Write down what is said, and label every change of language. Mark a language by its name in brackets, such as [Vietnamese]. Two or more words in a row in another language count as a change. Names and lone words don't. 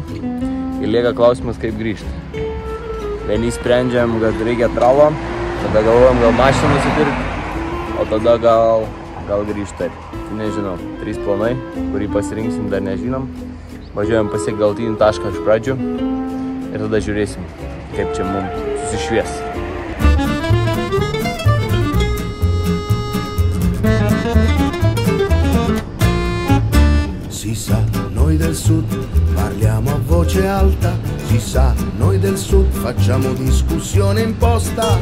[Lithuanian] Ir lieka klausimas, kaip grįžti. Vieni sprendžiam, kad reikia tralo. Tada galvojam, gal mašiną nusipirkti. O tada gal grįžti taip. Nežinau. 3 planai, kurį pasirinksim, dar nežinom. Važiuojam pasiekti galutinį tašką iš pradžių. Ir tada žiūrėsim, kaip čia mums susišvies. [Italian] Si sa, noi del sud parliamo a voce alta. Si sa, noi del sud facciamo discussione imposta.